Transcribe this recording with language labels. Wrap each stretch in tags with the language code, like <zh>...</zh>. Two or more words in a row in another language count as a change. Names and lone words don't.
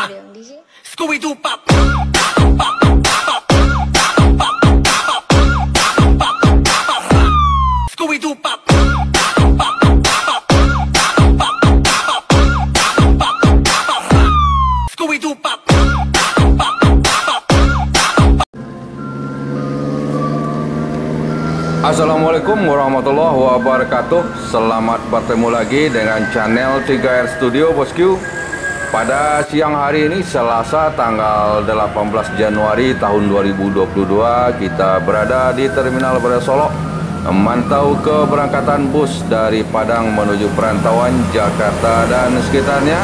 <en>Scooby-Doo pop. Scooby-Doo pop. Scooby-Doo pop.</en> <ar>السلام عليكم ورحمة الله وبركاته.</ar> <id>Selamat bertemu lagi dengan channel 3R Studio Bosku. Pada siang hari ini Selasa tanggal 18 Januari tahun 2022, kita berada di Terminal Bandara Solok memantau keberangkatan bus dari Padang menuju perantauan Jakarta dan sekitarnya.</id>